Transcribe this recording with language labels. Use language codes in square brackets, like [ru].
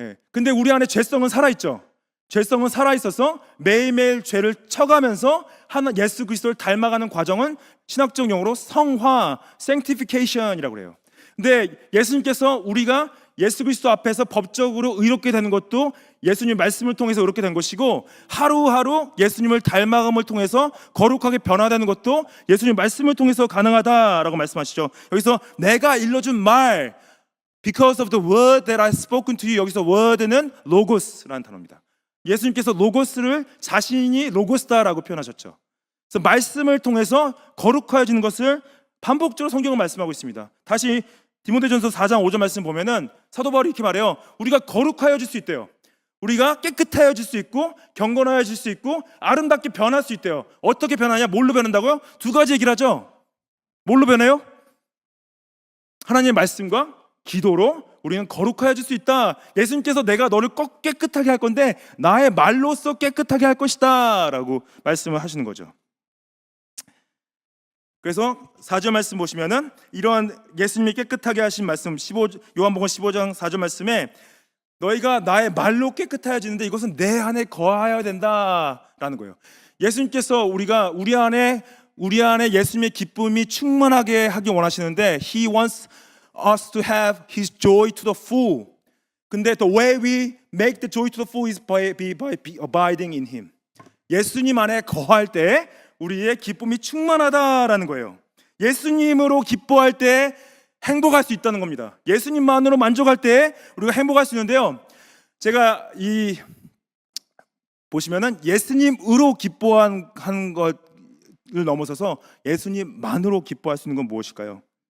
[ko] 근데 우리 안에 죄성은 살아있죠. 죄성은 살아있어서 매일매일 죄를 쳐가면서 예수 그리스도를 닮아가는 과정은 신학적 용어로 성화, sanctification이라고 그래요. 근데 예수님께서 우리가 예수 그리스도 앞에서 법적으로 의롭게 되는 것도 예수님 말씀을 통해서 의롭게 된 것이고, 하루하루 예수님을 닮아감을 통해서 거룩하게 변화되는 것도 예수님 말씀을 통해서 가능하다라고 말씀하시죠. 여기서 내가 일러준 말, [en] because of the word that I spoken to you, [ko] 여기서 word는 logos라는 단어입니다. 예수님께서 로고스를 자신이 로고스다라고 표현하셨죠. 그래서 말씀을 통해서 거룩해지는 것을 반복적으로 성경은 말씀하고 있습니다. 다시 디모데전서 4장 5절 말씀 보면은 사도 바울이 이렇게 말해요. 우리가 거룩하여질 수 있대요. 우리가 깨끗하여질 수 있고 경건하여질 수 있고 아름답게 변할 수 있대요. 어떻게 변하냐? 뭘로 변한다고요? 두 가지 얘기를 하죠. 뭘로 변해요? 하나님의 말씀과 기도로 우리는 거룩해질 수 있다. 예수님께서 내가 너를 꼭 깨끗하게 할 건데 나의 말로써 깨끗하게 할 것이다 라고 말씀을 하시는 거죠. 그래서 4절 말씀 보시면은 이러한 예수님이 깨끗하게 하신 말씀, 요한복음 15장 4절 말씀에 너희가 나의 말로 깨끗해지는데 이것은 내 안에 거하여야 된다라는 거예요. 예수님께서 우리 안에 예수님의 기쁨이 충만하게 하기 원하시는데 [en] He wants us to have His joy to the full. [ko] 근데 [en] the way we make the joy to the full is by abiding in Him. [ko] 예수님 안에 거할 때 우리의 기쁨이 충만하다라는 거예요. 예수님으로 기뻐할 때 행복할 수 있다는 겁니다. 예수님만으로 만족할 때 우리가 행복할 수 있는데요. 제가 보시면은 예수님으로 기뻐한 것을 넘어서서 예수님만으로 기뻐할 수 있는 건 무엇일까요?